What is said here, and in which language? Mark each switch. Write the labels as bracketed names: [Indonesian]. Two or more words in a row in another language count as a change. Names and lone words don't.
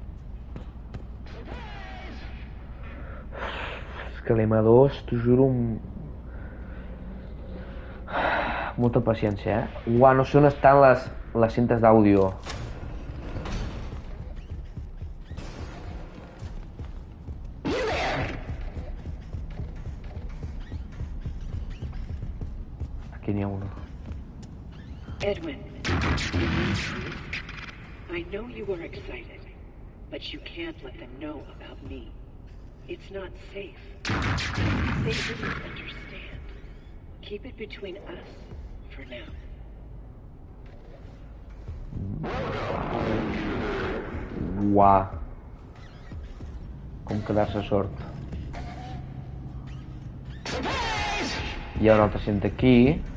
[Catalan] És que l'M2, t'ho juro, molta paciència, Uau, no sé on estan les cintes d'àudio. Aquí n'hi ha una. [English] Edwin, I know you are excited, but you can't let them know about me. It's not safe. They didn't understand. Keep it between us for now. Uah. [Catalan] Com quedar-se sord. Hi ha una altra cinta aquí.